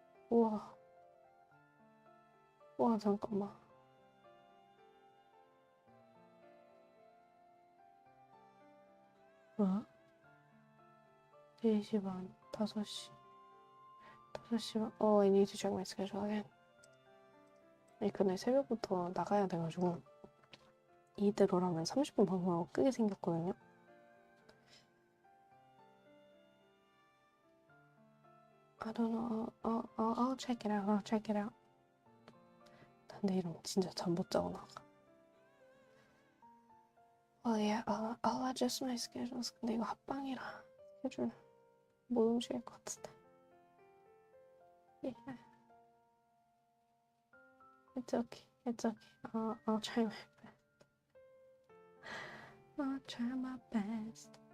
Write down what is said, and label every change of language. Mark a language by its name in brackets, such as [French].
[Korean] 우와, 잠깐만. 뭐? 4시 반, 5시 반. [English] I need to check my schedule again. [Korean] 근데 새벽부터 나가야 돼가지고 이대로라면 30분 방송하고 끄게 생겼거든요. [English] I don't know. I'll check it out. [Korean] 근데 이러면 진짜 잠 못 자고 나가. [English] Yeah, I'll adjust my schedules. [Korean] 근데 이거 합방이라 스케줄 못 움직일 것 같은데. [English] Yeah. It's okay. I'll try my best.